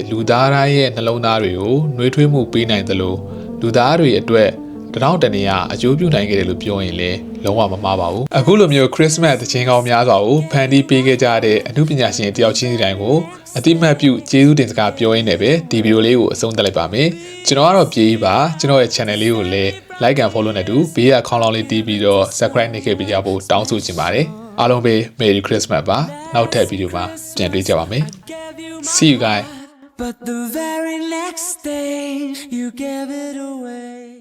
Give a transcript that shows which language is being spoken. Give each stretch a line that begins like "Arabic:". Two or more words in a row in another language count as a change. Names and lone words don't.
Burmese: လူသားတိုင်းရဲ့နှလုံးသားတွေကိုနှွေးထွေးမှုပေးနိုင်သလိုလူသားတွေအတွက်တောင်းတနေရအကျိုးပြုနိုင်ခဲ့တယ်လို့ပြောရင်လည်း လုံးဝမမှားပါဘူးအခုလိုမျိုး Christmas တခြင်းကောင်းများစွာကိုဖန်တီးပေးခဲ့ကြတဲ့အမှုပညာရှင်တယောက်ချင်းစီတိုင်းကိုအတိမတ်ပြုကျေးဇူးတင်စကားပြောရင်းနဲ့ပဲဒီဗီဒီယိုလေးကိုအဆုံးသတ်လိုက်ပါမယ်ကျွန်တော်ကတော့ပြေးပါကျွန်တော်ရဲ့ channel လေးကိုလည်း
English: like and follow
Burmese: နဲ့တူဘေးကခေါင်းလောင်းလေးတီးပြီးတော့ subscribe နှိပ်ခဲ့ပေးကြဖို့တောင်းဆိုချင်ပါတယ်အားလုံးပဲ
English: Merry Christmas
Burmese: ပါနောက်ထပ်ဗီဒီယိုမှာပြန်တွေ့ကြပါမယ်
English: See you guys But the very next day you gave it away